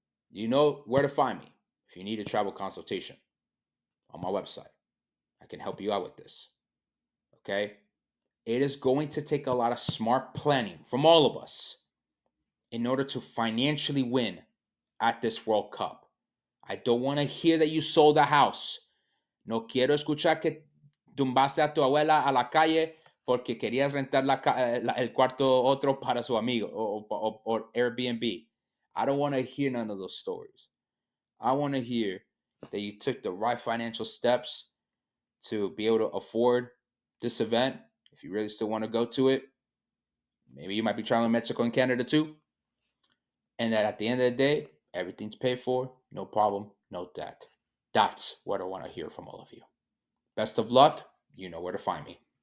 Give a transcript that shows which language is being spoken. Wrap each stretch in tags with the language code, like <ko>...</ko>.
<en>You know where to find me if you need a travel consultation on my website. I can help you out with this. Okay? It is going to take a lot of smart planning from all of us in order to financially win at this World Cup. I don't want to hear that you sold a house.</en> <es>No quiero escuchar que tumbaste a tu abuela a la calle porque querías rentar el cuarto otro para su amigo or Airbnb.</es> <en>I don't want to hear none of those stories. I want to hear that you took the right financial steps to be able to afford this event. If you really still want to go to it, maybe you might be traveling Mexico and Canada too. And that at the end of the day, everything's paid for, no problem, no debt. That's what I want to hear from all of you. Best of luck. You know where to find me.</en>